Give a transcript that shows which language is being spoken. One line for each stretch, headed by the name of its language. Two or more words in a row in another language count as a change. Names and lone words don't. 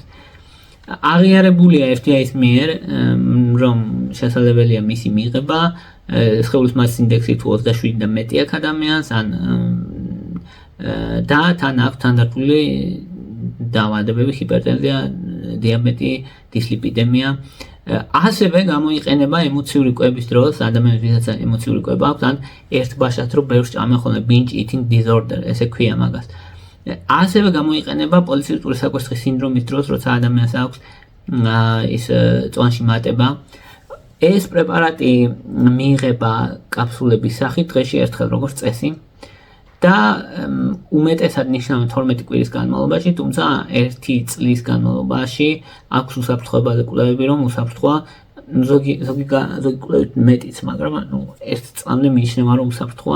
Georgian: აღიარებულია FDA-ის მიერ, რომ შესაძლებელია მისი მიღება, სხეულის მასის ინდექსი თუ 27 და მეტი აქვს ადამიანს, ან და თან აქვს თანდართული დაავადებები, ჰიპერტენზია, დიაბეტი, დისლიპიდემია ასევე გამოიყენება ემოციური კვების დროს, ადამიანებს ვისაც ემოციური კვება აქვს, ან ერთ ბაშად რომ ბევრს ჭამენ ხოლმე
English: binge eating disorder,
Georgian: ესე ქვია მაგას. ასევე გამოიყენება პოლიცისტური საკვერცხის სინდრომის დროს, როცა ადამიანს აქვს ის წვანში მატება. ეს პრეპარატი მიიღება კაფსულების სახით დღეში ერთხელ როგორც წესი და უმეტესად ნიშნავენ 12 კვირის განმავლობაში, თუმცა 1 წლის განმავლობაში აქვს უსაფრთხოებაზე კვლევები, რომ უსაფრთხოა ზოგი კვლევით მეტიც, მაგრამ ერთ წლამდე მიიჩნევა, რომ უსაფრთხოა.